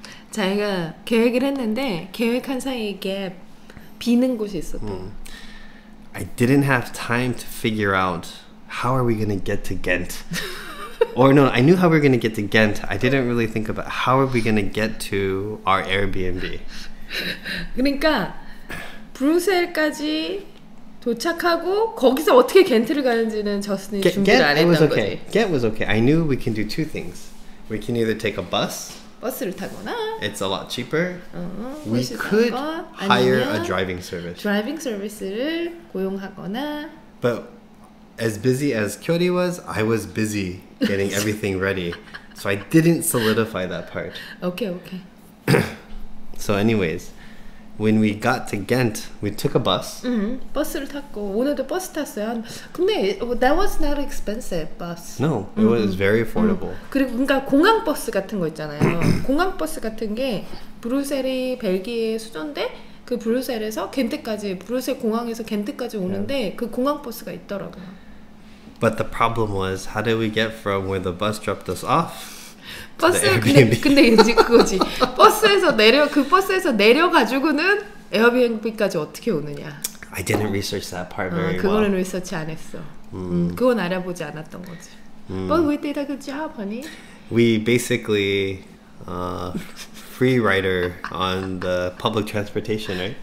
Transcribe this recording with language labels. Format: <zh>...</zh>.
<ko>자기가 계획을 했는데 계획한 사이에 갭 비는 곳이 있었대.</ko> <en>I didn't have time to figure out how are we going to get to Ghent. Or no, I knew how we were going to get to Ghent. I didn't really think about how are we going to get to our Airbnb.</en> <ko>그러니까 브뤼셀까지 도착하고 거기서 어떻게 겐트를 가는지는 저스틴이 준비를 안 했던 거지.</ko> <en>Ghent was okay. I knew we can do 2 things. We can either take a bus.</en> <ko>버스를 타거나</ko> <en>It's a lot cheaper. We could hire a driving service.</en> <ko>드라이빙 서비스를 고용하거나.</ko> <en>But as busy as Kyori was, I was busy getting everything ready. So I didn't solidify that part.</en> <ko>오케이.</ko> <en>So anyways, when we got to Ghent, we took a bus.</en> <ko>버스를 탔고 오늘도 버스 탔어요.</ko> <en>근데 that was not expensive bus. No, it was very affordable.</en> <ko>그리고 그러니까 공항 버스 같은 거 있잖아요. 공항 버스 같은 게 브뤼셀이 벨기에 수도인데 그 브뤼셀에서 겐트까지 브뤼셀 공항에서 겐트까지 오는데 그 공항 버스가 있더라고요.</ko> <en>But the problem was, how did we get from where the bus dropped us off?</en> <ko>버스 근데 이제 그거지. 그 버스에서 내려 가지고는 에어비앤비까지 어떻게 오느냐.</ko> <en>I didn't research that part very well.</en> <ko>그거는 리서치 안 했어. 그건 알아보지 않았던 거지.</ko> <en>But we did a good job, honey. We basically free rider on the public transportation, right?</en>